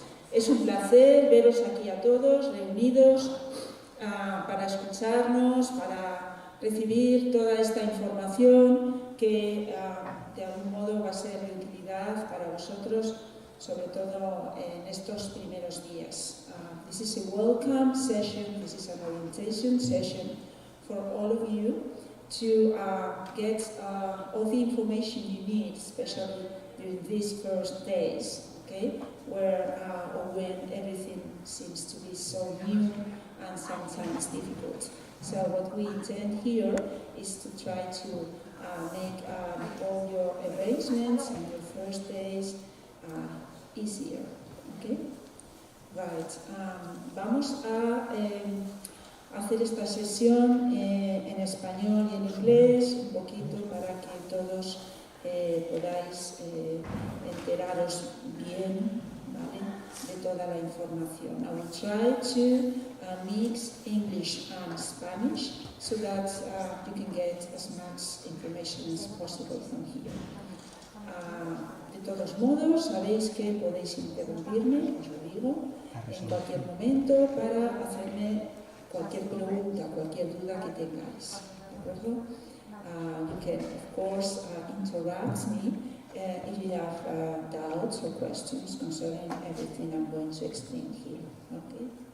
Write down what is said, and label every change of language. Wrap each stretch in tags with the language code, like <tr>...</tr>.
<es>Es un placer veros aquí a todos reunidos para escucharnos, para recibir toda esta información que de algún modo va a ser de utilidad para vosotros, sobre todo en estos primeros días.</es> <en>This is a welcome session, this is an orientation session for all of you to get all the information you need, especially during these first days, okay, where or when everything seems to be so new and sometimes difficult. So what we intend here is to try to make all your arrangements and your first days easier, okay? Right.</en> <es>Vamos a hacer esta sesión en español y en inglés, un poquito para que todos podáis enteraros bien, ¿vale?, de toda la información.</es> <en>I will try to mix English and Spanish so that you can get as much information as possible from here.</en> <es>De todos modos, sabéis que podéis interrumpirme, os lo digo, en cualquier momento para hacerme cualquier pregunta, cualquier duda que tengáis. ¿De acuerdo?</es> <en>You can, of course, interrupt me if you have doubts or questions concerning everything I'm going to explain here. Okay?</en>